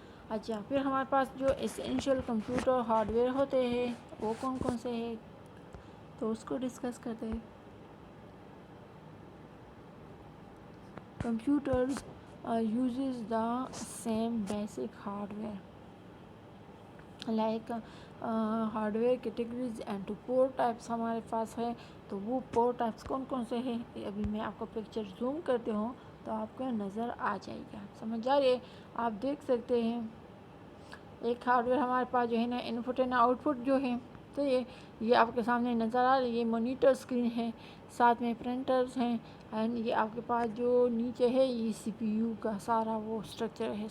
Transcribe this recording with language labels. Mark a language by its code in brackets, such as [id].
[ur] اچھا، پھر ہمارے پاس جو اسینشیل کمپیوٹر ہارڈ ویئر ہوتے ہیں وہ کون کون سے ہیں، تو اس کو ڈسکس کرتے ہیں. [en] Computers uses the same basic hardware like hardware categories and four types [ur] ہمارے پاس ہے. تو وہ [en] four types [ur] کون کون سے ہیں، ابھی میں آپ کو پکچر زوم کرتے ہوں تو آپ کو نظر آ جائے گا. سمجھ آ رہی ہے، آپ دیکھ سکتے ہیں. ایک ہارڈ ویئر ہمارے پاس جو ہے نا ان پٹ اینڈ آؤٹ پٹ جو ہے، تو یہ آپ کے سامنے نظر آ رہی ہے. یہ مانیٹر اسکرین ہے، ساتھ میں پرنٹرز ہیں، اینڈ یہ آپ کے پاس جو نیچے ہے یہ سی پی یو کا سارا وہ اسٹرکچر ہے.